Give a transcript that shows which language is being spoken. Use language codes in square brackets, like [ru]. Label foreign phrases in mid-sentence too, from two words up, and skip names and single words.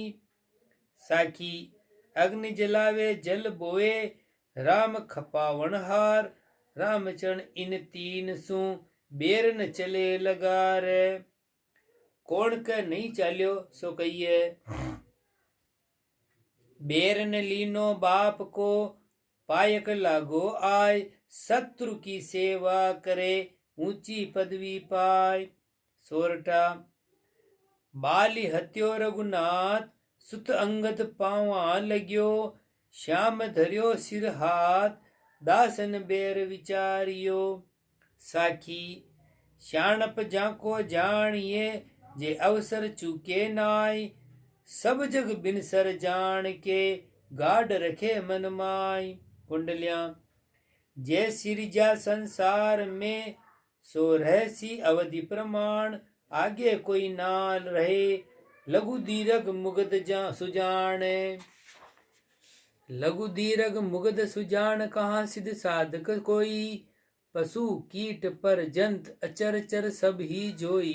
[hi] साखी अग्नि जलावे जल बोए राम खपावन हार, रामचरण इन तीन सु बेर न चले लगार। कौन का नहीं चाल्यो सो कहिए, बेर न लीनो बाप को पायक लागो आय। शत्रु की सेवा करे ऊंची पदवी पाय। सोरठा बाली हत्यो रघुनाथ सुत अंगद पावा लग्यो, श्याम धर्यो सिर हाथ दासन बेर विचारियो। साखी श्याणप जाको जानिए जे अवसर चूके नाय, सब जग बिनसर जान के गाढ़ रखे मन माय। कुंडलियां जय सिरजा संसार में सो रहसी अवधि प्रमाण, आगे कोई नाल रहे लघु दीर्घ मुगद सुजान। लघु दीर्घ मुगद सुजान कहाँ सिद्ध साधक कोई, पशु कीट पर जंत अचर चर सब ही जोई।